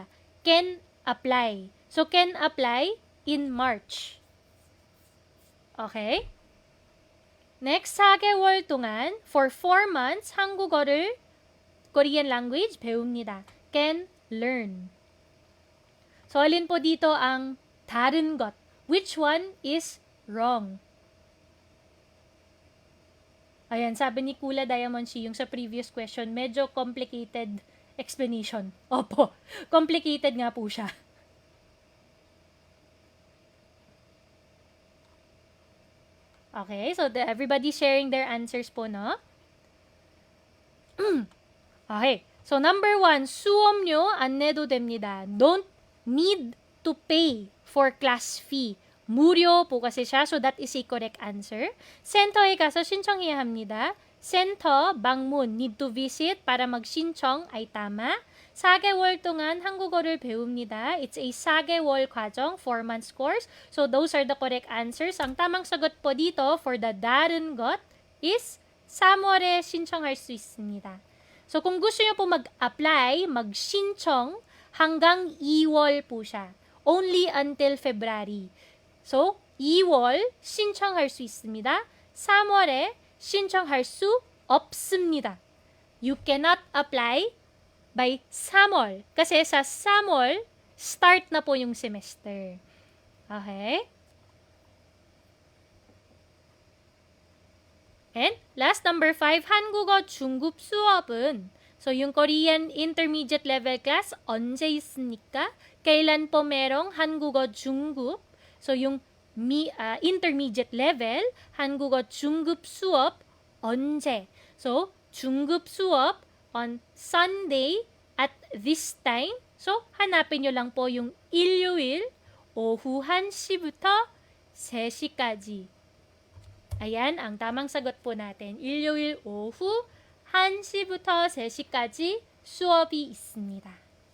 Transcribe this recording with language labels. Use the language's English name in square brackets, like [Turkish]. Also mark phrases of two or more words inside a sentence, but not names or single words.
[English] Can apply. So, can apply in March. Okay? Next, [Korean] 4개월 동안, [English] for 4 months, 한국어를, Korean language, 배웁니다. Can learn. So, [Filipino] alin po dito ang [Korean] 다른 것? [English] Which one is wrong? [Filipino] Ayan, sabi ni Kula Diamond Shi, yung sa [English] previous question, [Filipino] medyo [English] complicated explanation. [Filipino] Opo, complicated nga po siya. [English] Okay, so everybody sharing their answers po, no? Okay, so number 1, [Korean] 수업료 안 내도 됩니다. [English] Don't need to pay for class fee. [Filipino] 무료 po kasi siya, [English] so that is a correct answer. [Korean] 센터에 가서 신청해야 합니다. 센터, 방문, [English] need to visit [Filipino] para mag신청 ay tama. [Korean] 4개월 동안 한국어를 배웁니다. [English] It's a [Korean] 4개월 과정, [English] 4 months course. So those are the correct answers. [Filipino] Ang tamang sagot po dito [English] for the [Korean] 다른 것 [Filipino] is [Korean] 3월에 신청할 수 있습니다. [Filipino] So kung gusto niyo po mag-apply, mag신청, hanggang 2월 po siya. [English] Only until February. So, [Korean] 2월 신청할 수 있습니다. 3월에 신청할 수 없습니다. [English] You cannot apply by 3월. [Filipino] Kasi sa 3월, start na po yung semester. [English] Okay? And last, number 5, [Korean] 한국어 중급 수업은, [English] so yung Korean intermediate level class, [Korean] 언제 있습니까? [Filipino] kailan po merong [Korean] 한국어 중급? [English] So yung intermediate level, [Korean] 한국어 중급 수업, 언제? [English] So, [Korean] 중급 수업 [English] on Sunday at this time. So, [Filipino] hanapin nyo lang po yung [Korean] 일요일 오후 1시부터 3시까지. [Filipino] Ayan, ang tamang sagot po natin. [Korean] 일요일 오후 1시부터 3시까지 수업이 있습니다.